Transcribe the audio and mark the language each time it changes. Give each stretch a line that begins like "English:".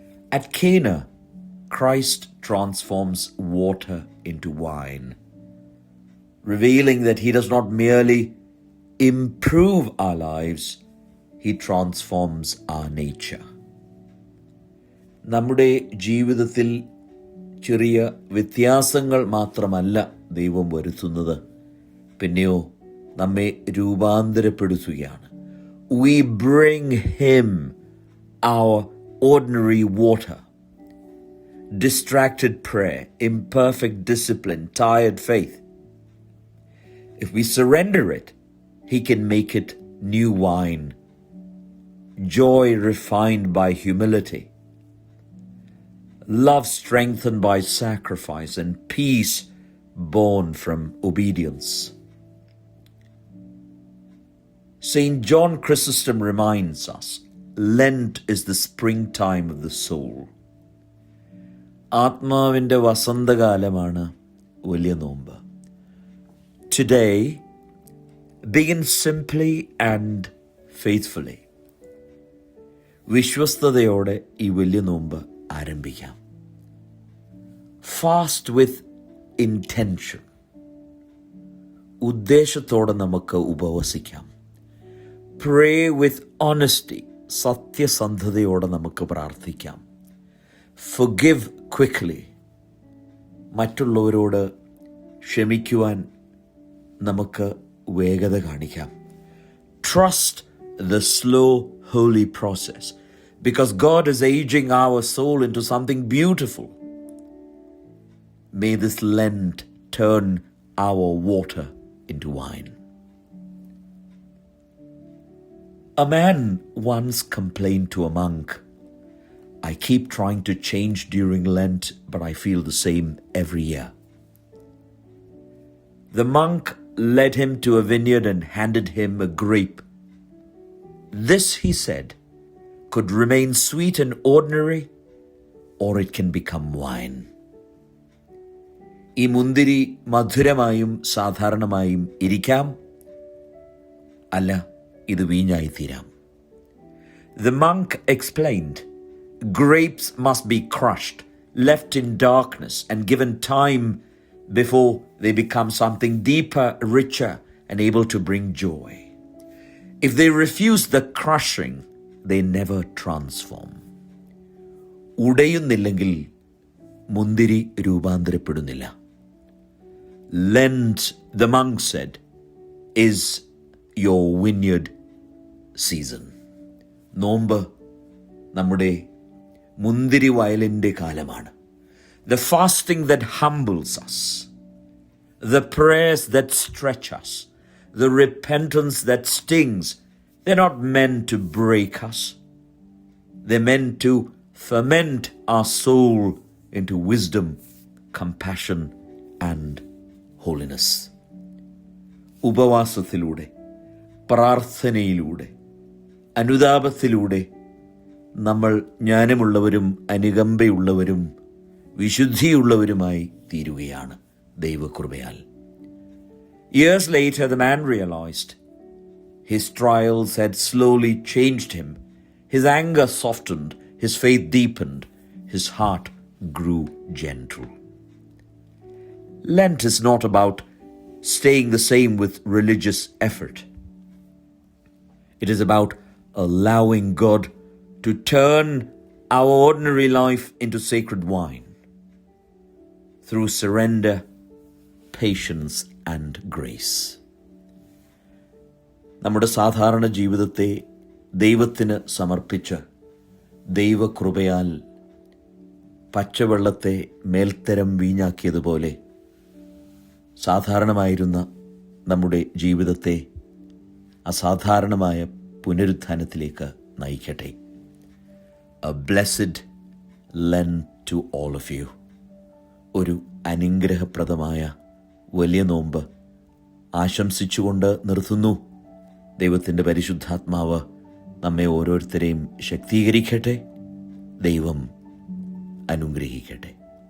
English: At Cana, Christ transforms water into wine, revealing that He does not merely improve our lives, He transforms our nature.
Malayalam: നമ്മുടെ ജീവിതത്തിൽ ചെറിയ വ്യത്യാസങ്ങൾ മാത്രമല്ല ദൈവം വരുത്തുന്നത്, പിന്നെയോ നമ്മെ രൂപാന്തരപ്പെടുത്തുകയാണ്.
English: We bring Him our ordinary water, distracted prayer, imperfect discipline, tired faith. If we surrender it, He can make it new wine, joy refined by humility, love strengthened by sacrifice, and peace born from obedience. St. John Chrysostom reminds us, Lent is the springtime of the soul.
Malayalam: ആത്മാവിൻ്റെ വസന്തകാലമാണ് വലിയ നോമ്പ്.
English: Today, begin simply and faithfully.
Malayalam: വിശ്വസ്തയോടെ ഈ വലിയ നോമ്പ് ആരംഭിക്കാം.
English: Fast with intention.
Malayalam: ഉദ്ദേശത്തോടെ നമുക്ക് ഉപവസിക്കാം.
English: Pray with honesty.
Malayalam: സത്യസന്ധതയോടെ നമുക്ക് പ്രാർത്ഥിക്കാം.
English: Forgive quickly.
Malayalam: മറ്റുള്ളവരോട് ക്ഷമിക്കുവാൻ നമുക്ക് വേഗത കാണിക്കാം.
English: Trust the slow, holy process, because God is aging our soul into something beautiful. May this Lent turn our water into wine. A man once complained to a monk, I keep trying to change during Lent, but I feel the same every year. The monk led him to a vineyard and handed him a grape. This, he said, could remain sweet and ordinary, or it can become wine.
Malayalam: ഈ മുന്തിരി മധുരമായും സാധാരണമായും ഇരിക്കാം, അല്ല ഇത് വീഞ്ഞായി തീരാം.
English: The monk explained, grapes must be crushed, left in darkness, and given time before they become something deeper, richer, and able to bring joy. If they refuse the crushing, they never transform.
Malayalam: ഉടയുന്നില്ലെങ്കിൽ മുന്തിരി രൂപാന്തരപ്പെടുന്നില്ല.
English: Lent, the monk said, is your vineyard season.
Malayalam: നോമ്പ് നമ്മുടെ മുന്തിരി വയലിൻ്റെ കാലമാണ്.
English: The fasting that humbles us, the prayers that stretch us, the repentance that stings, they're not meant to break us. They're meant to ferment our soul into wisdom, compassion, and holiness.
Malayalam: ഉപവാസത്തിലൂടെ, പ്രാർത്ഥനയിലൂടെ, അനുതാപത്തിലൂടെ നമ്മൾ ജ്ഞാനമുള്ളവരും അനുകമ്പയുള്ളവരും വിശുദ്ധിയുള്ളവരുമായി തീരുകയാണ് ദൈവകൃപയാൽ.
English: Years later, the man realized his trials had slowly changed him. His anger softened, his faith deepened, his heart grew gentle. Lent is not about staying the same with religious effort. It is about allowing God to turn our ordinary life into sacred wine through surrender, patience and grace.
Malayalam: നമ്മുടെ സാധാരണ ജീവിതത്തെ ദൈവത്തിന് സമർപ്പിച്ച് ദൈവകൃപയാൽ പച്ചവെള്ളത്തെ മേൽത്തരം വീഞ്ഞാക്കിയതുപോലെ സാധാരണമായിരുന്ന നമ്മുടെ ജീവിതത്തെ അസാധാരണമായ പുനരുത്ഥാനത്തിലേക്ക് നയിക്കട്ടെ.
English: A blessed Lent to all of you.
Malayalam: ഒരു അനുഗ്രഹപ്രദമായ വലിയ നോമ്പ് ആശംസിച്ചുകൊണ്ട് നിർത്തുന്നു. ദൈവത്തിൻ്റെ പരിശുദ്ധാത്മാവ് നമ്മെ ഓരോരുത്തരെയും ശക്തീകരിക്കട്ടെ. ദൈവം അനുഗ്രഹിക്കട്ടെ.